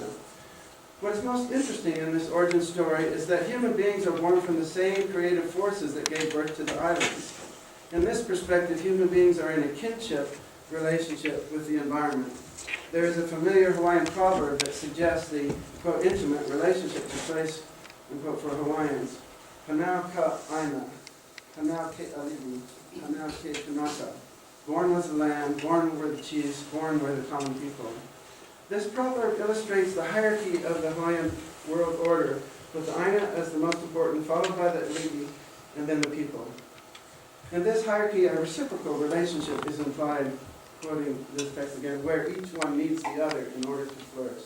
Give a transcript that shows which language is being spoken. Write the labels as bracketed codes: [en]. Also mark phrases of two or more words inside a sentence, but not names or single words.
[en] What is most interesting in this origin story is that human beings are born from the same creative forces that gave birth to the islands. In this perspective, human beings are in a kinship relationship with the environment. There is a familiar Hawaiian proverb that suggests the, quote, intimate relationship to place, unquote, for Hawaiians. [haw] "Hanau ka aina, hanau ke ali'i, hanau ke kanaka." [en] Born was the land, born were the chiefs, born were the common people. This proverb illustrates the hierarchy of the Hawaiian world order, with the aina as the most important, followed by the ali'i, and then the people. In this hierarchy, a reciprocal relationship is implied, quoting this text again, where each one needs the other in order to flourish.